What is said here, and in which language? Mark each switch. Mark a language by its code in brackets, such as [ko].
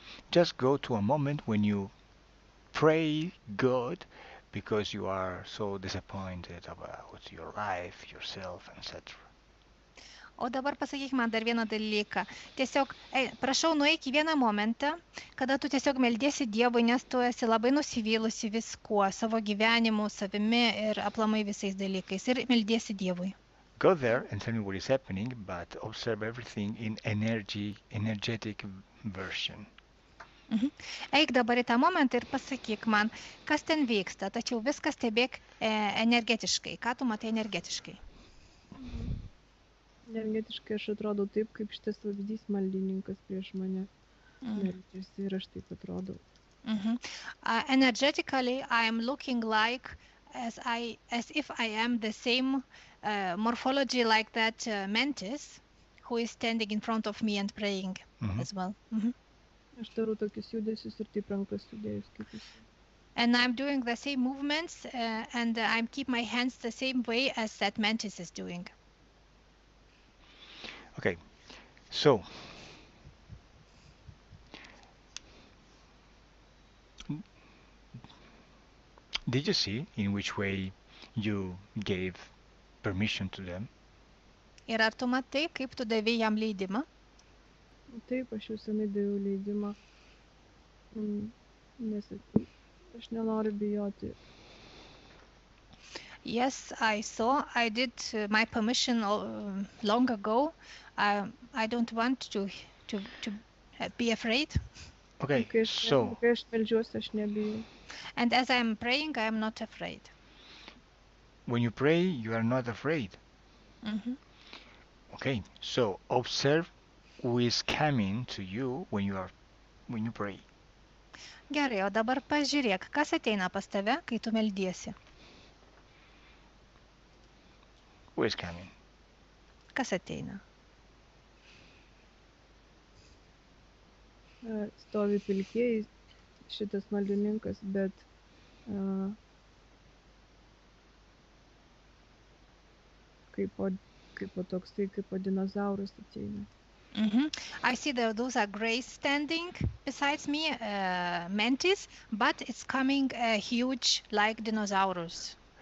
[en] Just go to a moment when you pray God because you are so disappointed about your life, yourself, etc. [lt] O dabar pasakyk man dar vieną dalyką. Tiesiog, prašau, nueik į vieną momentą, kada tu tiesiog meldiesi Dievui, nes tu esi labai nusivylusi viskuo, savo gyvenimu, savimi ir aplamai visais dalykais. Ir meldiesi Dievui. [en] Go there and tell me what is happening, but observe everything in energetic version. [lt] Eik dabar į tą momentą ir pasakyk man, kas ten vyksta, tačiau viskas stebėk energetiškai. Ką tu matai energetiškai? Energetiškai aš atrodau taip, kaip šitas vabzdys maldininkas prieš mane meldžiasi ir aš taip atrodau. [en] Energetically, I am looking like as if I am the same morphology like that mantis who is standing in front of me and praying as well. [lt] Aš darau tokius judesius ir taip rankas sudėjus kaip jis. [en] And I'm doing the same movements and I keep my hands the same way as that mantis is doing. Okay, so did you see in which way you gave permission to them? [lt] Ir ar tu matai, kaip tu davei jam leidimą? Taip, aš jau senai daviau leidimą, nes aš nenoriu bijoti. [en] Yes, I saw. I did my permission long ago. I don't want to be afraid. Okay, so [lt] Kai aš meldžiuosi, aš nebijau. [en] And as I am praying, I am not afraid. when you pray, you are not afraid. Okay, so observe who is coming to you when you pray. [lt] Gerai, o dabar pažiūrėk, kas ateina pas tave, kai tu meldiesi. [en] Who is coming? [lt] Kas ateina? Stovi pilkieji šitas maldininkas, bet kaip toksai, kaip dinozauras ateina. [en] I see those are grays standing besides me, mantis, but it's coming huge like dinosaurs.